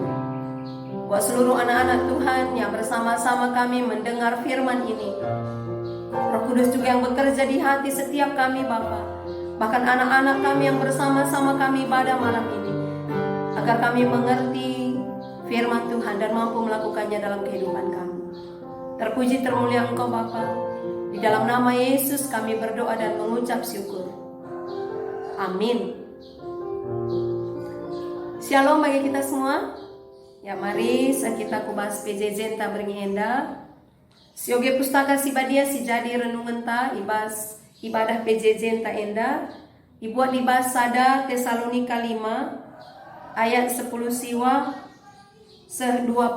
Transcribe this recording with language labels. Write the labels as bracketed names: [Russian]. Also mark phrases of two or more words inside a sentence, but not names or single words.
[Indonesian] Buat seluruh anak-anak Tuhan yang bersama-sama kami mendengar firman ini, Roh Kudus juga yang bekerja di hati setiap kami Bapa, bahkan anak-anak kami yang bersama-sama kami ibadah malam ini, agar kami mengerti firman Tuhan dan mampu melakukannya dalam kehidupan kami. Terpuji termulia Engkau Bapa. Di dalam nama Yesus kami berdoa dan mengucap syukur. Amin. Shalom bagi kita semua. Ya mari kita kubahas PJJ ta beringinda. [Batak Karo] Sioge pustaka si badia si jadi renungan ta ibas ibadah PJJ ta enda. Ibuat dibahas sada Tesalonika 5 ayat 10 siwa 24.